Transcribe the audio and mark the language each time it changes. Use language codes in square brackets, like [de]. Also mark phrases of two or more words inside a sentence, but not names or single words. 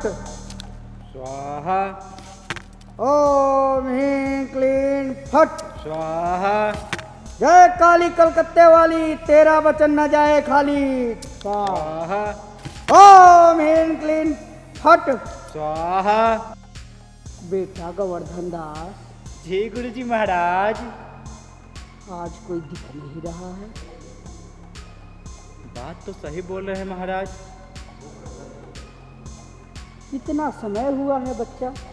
[sa] स्वाहा ओम ह्रीं क्लीं फट् स्वाहा। [hi] जय काली कलकत्ते वाली, तेरा वचन न जाए खाली। [sa] स्वाहा ओम ह्रीं क्लीं फट् स्वाहा। [hi] बेटा गोवर्धन दास, जी गुरुजी महाराज। आज कोई दिख नहीं रहा है। बात तो सही बोल रहे हैं महाराज। कितना समय हुआ है बच्चा?